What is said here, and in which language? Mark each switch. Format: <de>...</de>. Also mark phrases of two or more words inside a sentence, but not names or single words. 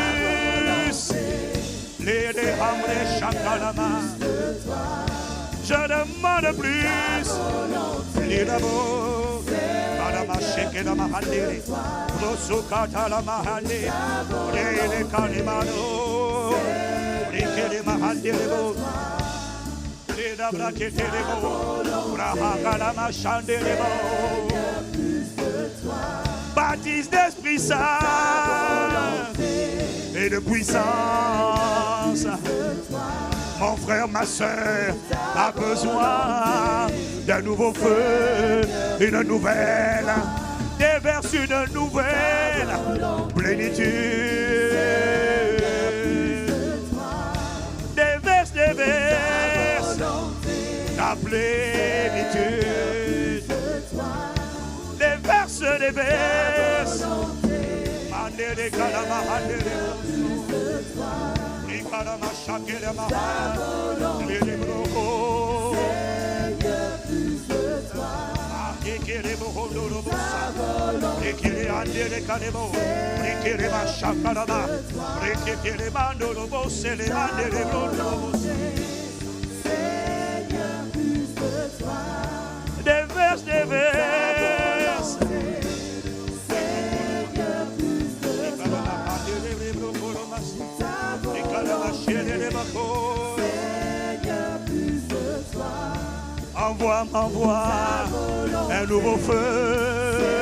<fr>Les déhamres chakalama. Je demande plus. Les labos. Madama sheke la mahandere. Rosukata la mahande. Les kalimano. Les kele mahandere bo. Les dabra ketele bo. Rahakala machandere bo. Baptise d'Esprit Saint et de puissance. Mon frère, ma soeur a besoin d'un nouveau feu, une nouvelle, déverse une nouvelle plénitude. Déverse ta plénitude. Des verses, mandere kalama handere, ni kalama shakere maha, les broko, ekere bohondo robosa, ekere handere kalemo, ekere mashakarama, ekere mando robose, le mandere rondo. Des verses. Envoie un nouveau feu.</fr>